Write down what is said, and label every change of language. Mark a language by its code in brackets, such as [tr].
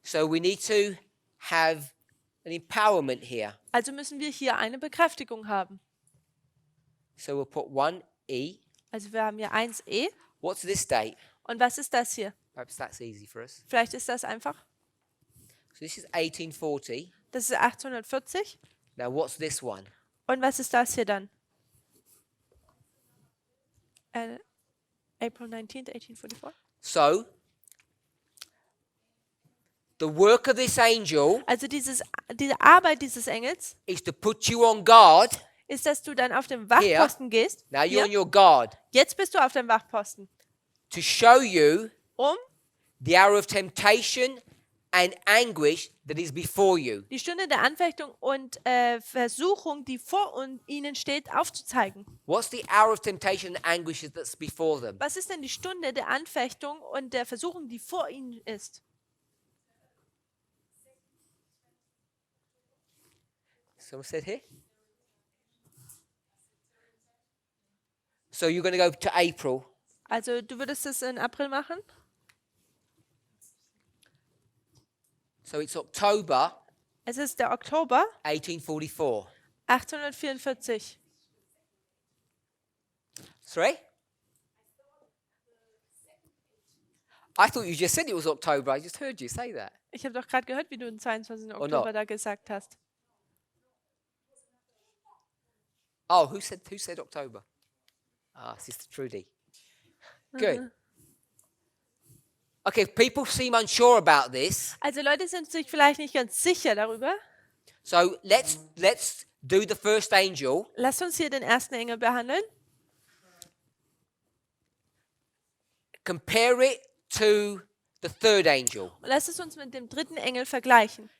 [en] So we need to have an empowerment here. [de] Also müssen wir hier eine Bekräftigung haben. [en] So we'll put 1E. [de] Also wir haben hier 1e. [en] What's this date? [de] Und was ist das hier? [en] Perhaps that's easy for us. [de] Vielleicht ist das einfach. [en] So this is 1840. [de] Das ist 1840. [en] Now what's this one? [de] Und was ist das hier dann? [en] April 19th, 1844. So the work of this angel [de] Also diese Arbeit dieses Engels [en] is to put you on guard. [de] ist, dass du dann auf den Wachposten gehst. [en] Now you're [de] Hier. [en] on your guard [de] Jetzt bist du auf dem Wachposten, [en] to show you [de] um [en] the hour of temptation and anguish that is before you. [de] die Stunde der Anfechtung und Versuchung, die vor ihnen steht, aufzuzeigen. [en] What's the hour of temptation and anguish that's before them? [de] Was ist denn die Stunde der Anfechtung und der Versuchung, die vor ihnen ist? [en] Someone said here? So you're going to go to April. [de] Also du würdest es in April machen? [en] So it's October [de] Es ist der Oktober [en] 1844. [de] 1844. [en] Sorry? I thought you just said it was October. I just heard you say that. [de] Ich habe doch gerade gehört, wie du den 22. [en] not? [de] Oktober da gesagt hast. [en] Oh, who said October? Ah, Sister Trudy. Good. Okay, if people seem unsure about this, [de] Also Leute sind sich vielleicht nicht ganz sicher darüber. [en] so let's do the first angel. [de] Lasst uns hier den ersten Engel behandeln. [en] Compare it to the third angel. [de] Und lasst es uns mit dem dritten Engel vergleichen.